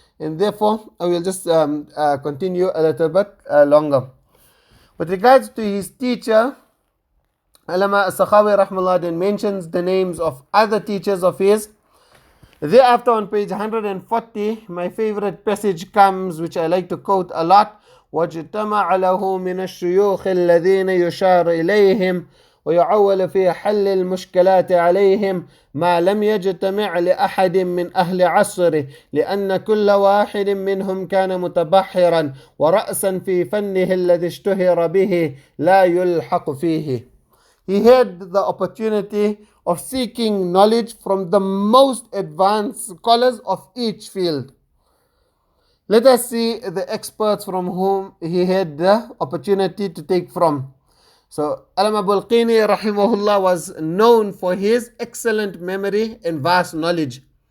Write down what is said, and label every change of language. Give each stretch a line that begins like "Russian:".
English: And therefore, I will just continue a little bit longer. With regards to his teacher, Allama As-Sakhawi rahimahullah then mentions the names of other teachers of his. Thereafter, on page 140, my favorite passage comes, which I like to quote a lot.
Arabic: وَاجْتَمَعَ لَهُ مِنَ الشُّيُوخِ الَّذِينَ يُشَارَ إِلَيْهِمْ ويعول في حل المشكلات عليهم ما لم يجتمع لأحد من أهل عصره، لأن كل واحد منهم كان متبحرا ورأسا في فنه الذي اشتهر به لا يلحق فيه.
English: He had the opportunity of seeking knowledge from the most advanced scholars of each field. Let us see the experts from whom he had the opportunity to take from. So Allama Bulqini rahimahullah was known for his excellent memory and vast knowledge.